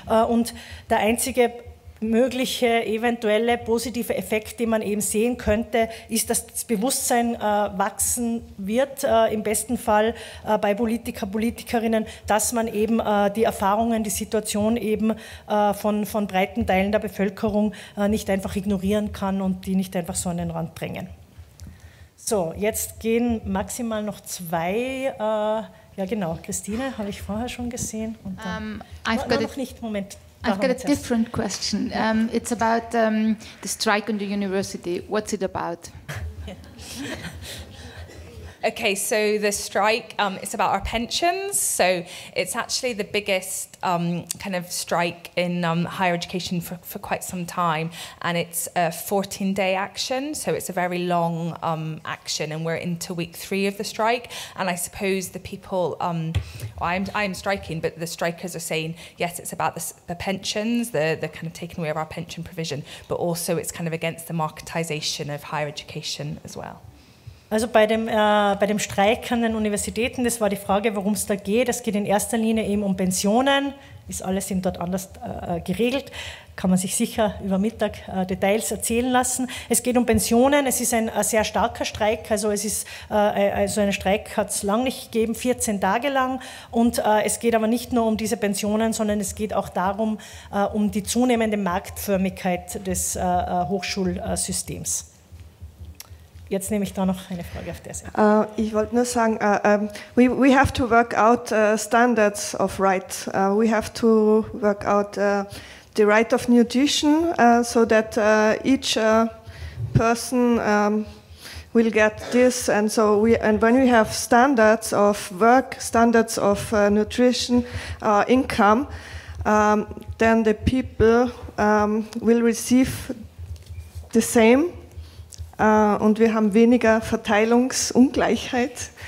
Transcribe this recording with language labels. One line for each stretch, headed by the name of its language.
German: und der einzige mögliche eventuelle positive Effekt, den man eben sehen könnte, ist, dass das Bewusstsein wachsen wird, im besten Fall bei Politikerinnen, dass man eben die Erfahrungen, die Situation eben von breiten Teilen der Bevölkerung nicht einfach ignorieren kann und die nicht einfach so an den Rand drängen. So, jetzt gehen maximal noch zwei Ja, genau. Christine habe ich vorher schon gesehen. Und dann, noch nicht, Moment.
English: I've got a different question. It's about the strike on the university. What's it about? Okay, so the strike is about our pensions. So it's actually the biggest kind of strike in higher education for quite some time. And it's a 14-day action, so it's a very long action. And we're into week 3 of the strike. And I suppose the people, I'm striking, but the strikers are saying, yes, it's about the pensions, the kind of taking away of our pension provision, but also it's kind of against the marketisation of higher education as well.
German: Also bei dem Streik an den Universitäten, das war die Frage, worum es da geht. Es geht in erster Linie eben um Pensionen, ist alles eben dort anders geregelt, kann man sich sicher über Mittag Details erzählen lassen. Es geht um Pensionen, es ist ein sehr starker Streik, also einen Streik hat es lang nicht gegeben, 14 Tage lang, und es geht aber nicht nur um diese Pensionen, sondern es geht auch darum, um die zunehmende Marktförmigkeit des Hochschulsystems. Jetzt nehme ich da noch eine Frage auf der Seite. Ich wollte nur sagen,
English: we have to work out standards of right. We have to work out the right of nutrition so that each person will get this. And so when we have standards of work, standards of nutrition, income, then the people will receive the same.
German: Und wir haben weniger Verteilungsungleichheit.